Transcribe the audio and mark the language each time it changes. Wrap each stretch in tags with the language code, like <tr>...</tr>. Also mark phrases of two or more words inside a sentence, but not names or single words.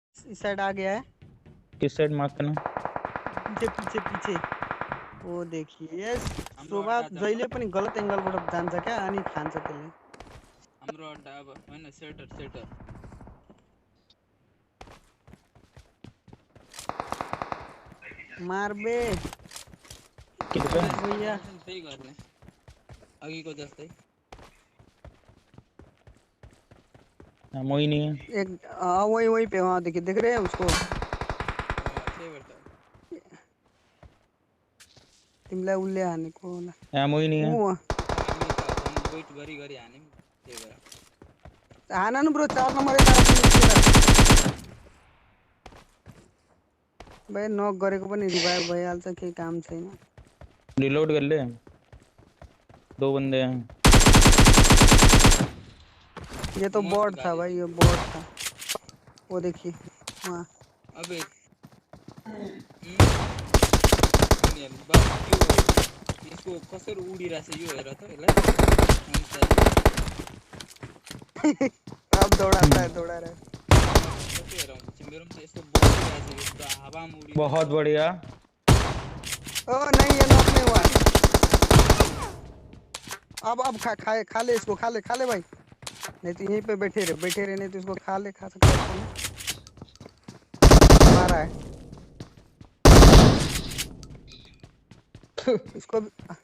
<hi>इस साइड आ गया है। किस साइड मार्क करना? पीछे पीछे पीछे वो देखिए यस</hi> <ne>हाम्रो शोभा अड्डा जहिले पनि गलत एंगलबाट जान्छ क्या अनि खान्छ त्यसले। हाम्रो अड्डा अब हैन सेटर</ne> <hi>मार बे किधर भैया</hi> <ne>त्यही गर्ने अघिको जस्तै।</ne> <hi>एमो ही नहीं है। एक वही वही पे वहाँ देखिए देख रहे हैं उसको।</hi> <ne>त्यही भएर त तिमीलाई उसले हानेको होला।</ne> <hi>एमो ही नहीं है।</hi> <ne>ऊ हामी त झन् वेट गरी हान्यौँ त्यही भएर। हान न ब्रो 4 नम्बर यता भाइ नक गरेको पनि रिभाइभ भइहाल्छ केही काम छैन।</ne> <hi>रिलोड कर ले, 2 बंदे हैं। ये तो मस्त बॉट था गाली भाई, थी। ये बॉट था। वो देखिए वहाँ</hi> <ne>अबे बस त्यो यसको कसरी उडिरहेछ यो हेर त यसलाई।</ne> <hi>अब दौड़ाता है दौड़ा रहा है।</hi> <ne>कसरी हेराउँछ मेरो पनि त यस्तो बसिरहेछ यो त हावामा उडिरहेछ।</ne> <hi>बहुत बढ़िया। ओ नहीं ये नॉक नहीं हुआ। अब खा ले इसको, खा ले भाई, नहीं तो यहीं पे बैठे रहे नहीं तो इसको खा सकते हैं। मारा है इसको भी।</hi>